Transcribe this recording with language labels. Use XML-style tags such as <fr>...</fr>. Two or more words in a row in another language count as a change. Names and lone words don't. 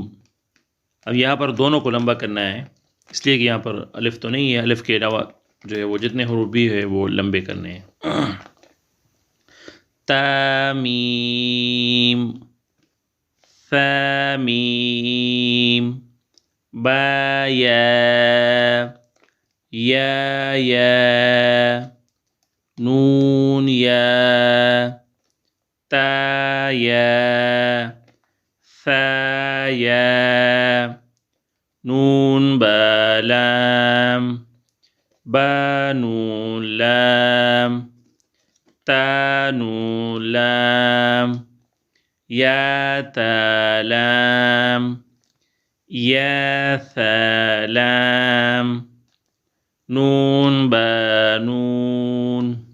<ur>اب یہاں پر دونوں کو لمبا کرنا ہے، اس لیے کہ یہاں پر الف تو نہیں ہے، الف کے علاوہ جو ہے وہ جتنے حروف بھی ہے وہ لمبے کرنے ہیں۔</ur> <ar>تا میم، ثا میم، با یا، یا، نون یا، تا یا، ثا یا، نون با لام، با نون لام، تا نون لام، یا تا لام، یا ثا لام، نون با نون،</ar>